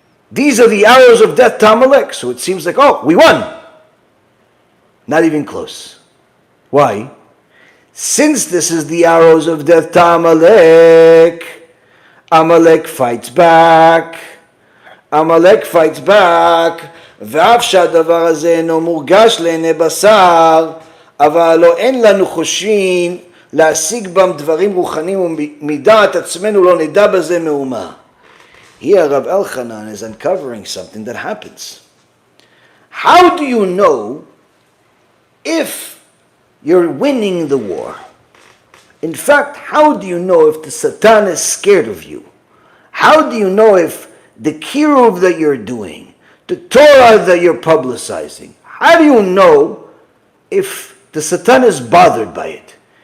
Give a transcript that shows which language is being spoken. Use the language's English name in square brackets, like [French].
[English] These are the arrows of death to Amalek. So it seems like, oh, we won. Not even close. Why? Since this is the arrows of death to Amalek, Amalek fights back. Amalek fights back. [Hebrew] ואף שהדבר הזה אינו מורגש לעיני בשר, אבל לא אין לנו חושים להשיג בם דברים רוחניים ומדעת עצמנו לא נדע בזה מאומה. [English] Here Rav Elchanan is uncovering something that happens. How do you know if you're winning the war? In fact, how do you know if the Satan is scared of you? How do you know if the kiruv that you're doing, the Torah that you're publicizing, how do you know if the Satan is bothered by it?